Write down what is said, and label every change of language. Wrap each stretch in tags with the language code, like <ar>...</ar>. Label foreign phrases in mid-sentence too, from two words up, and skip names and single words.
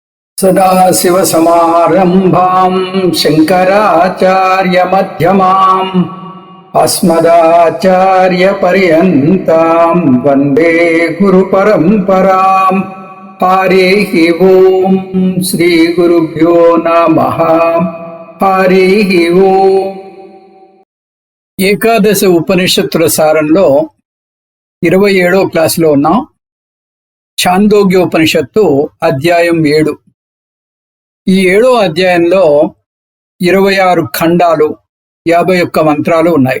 <sa>सदाशिवसमारम्भां शङ्कराचार्यमध्यमाम् अस्मदाचार्यपर्यन्तां वन्दे गुरुपरम्पराम्। हरिः ओम् श्रीगुरुभ्यो नमः। हरिः ओम्।</sa> <te>ఏకాదశ ఉపనిషత్తుల సారంలో 27వ క్లాసులో ఉన్నాం. ఛాందోగ్యోపనిషత్తు అధ్యాయం 7. ఈ 7వ అధ్యాయంలో 26 ఖండాలు 51 మంత్రాలు ఉన్నాయి.</te>